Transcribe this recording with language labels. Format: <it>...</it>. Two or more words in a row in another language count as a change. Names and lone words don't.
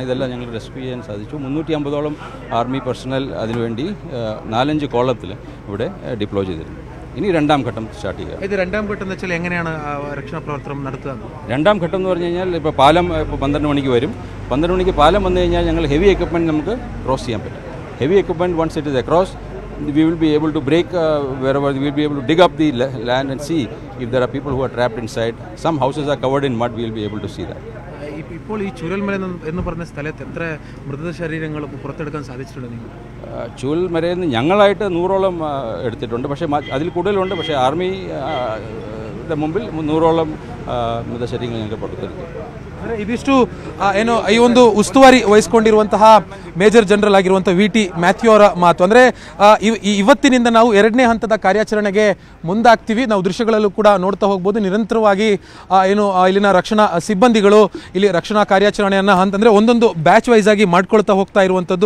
<ml>ഇതെല്ലാം ഞങ്ങൾ റെസ്ക്യൂ ചെയ്യാൻ സാധിച്ചു. 350ഓളം</ml> <en>army personnel</en> <ml>അതിനുവേണ്ടി 4-5 കോളത്തിൽ ഇവിടെ ഡിപ്ലോയ് ചെയ്തിരുന്നു. ഇനി 2ാം ഘട്ടം സ്റ്റാർട്ട് ചെയ്യുക. ഇത് 2ാം ഘട്ടം എന്ന് വെച്ചാൽ എങ്ങനെയാണ് രക്ഷാപ്രവർത്തനം നടത്തുക? 2ാം ഘട്ടം എന്ന് പറഞ്ഞു കഴിഞ്ഞാൽ ഇപ്പോൾ പാലം ഇപ്പോൾ 12 മണിക്ക് വരും. 12 മണിക്ക് പാലം വന്നു കഴിഞ്ഞാൽ ഞങ്ങൾ</ml> <en>heavy equipment</en> <ml>നമുക്ക് ക്രോസ് ചെയ്യാൻ പറ്റും.</ml> <en>heavy equipment once it is across, we will be able to break wherever we will be able to dig up the land and see if there are people who are trapped inside. Some houses are covered in mud, we will be able to see that.</en> <ml>ഇപ്പോൾ ഈ ചൂരൽമല എന്ന് പറഞ്ഞ സ്ഥലത്ത് എത്ര മൃതശരീരങ്ങൾ പുറത്തെടുക്കാൻ സാധിച്ചിട്ടുണ്ട് നിങ്ങൾ? ചൂരൽമലയിൽ നിന്ന് ഞങ്ങളായിട്ട് 100ഓളം എടുത്തിട്ടുണ്ട്. പക്ഷേ അതിൽ കൂടുതലുണ്ട്. പക്ഷേ മുമ്പിൽ 100ഓളം മൃതശരീരങ്ങൾ ഞങ്ങൾ പുറത്തെടുത്തു.</ml> <kn>ಇದಿಷ್ಟು ಏನು ಈ ಒಂದು ಉಸ್ತುವಾರಿ ವಹಿಸಿಕೊಂಡಿರುವಂತಹ</kn> <en>major general</en> <kn>ಆಗಿರುವಂತಹ VT ಮ್ಯಾಥ್ಯೂ ಅವರ ಮಾತು. ಅಂದರೆ ಇವತ್ತಿನಿಂದ ನಾವು 2ನೇ ಹಂತದ ಕಾರ್ಯಾಚರಣೆಗೆ ಮುಂದಾಗ್ತೀವಿ. ನಾವು ದೃಶ್ಯಗಳಲ್ಲೂ ಕೂಡ ನೋಡ್ತಾ ಹೋಗ್ಬೋದು. ನಿರಂತರವಾಗಿ ಏನು ಇಲ್ಲಿನ ರಕ್ಷಣಾ ಸಿಬ್ಬಂದಿಗಳು ಇಲ್ಲಿ ರಕ್ಷಣಾ ಕಾರ್ಯಾಚರಣೆಯನ್ನು ಅಂದರೆ ಒಂದೊಂದು</kn> <en>batch wise</en> <kn>ಆಗಿ ಮಾಡ್ಕೊಳ್ತಾ ಹೋಗ್ತಾ ಇರುವಂಥದ್ದು.</kn>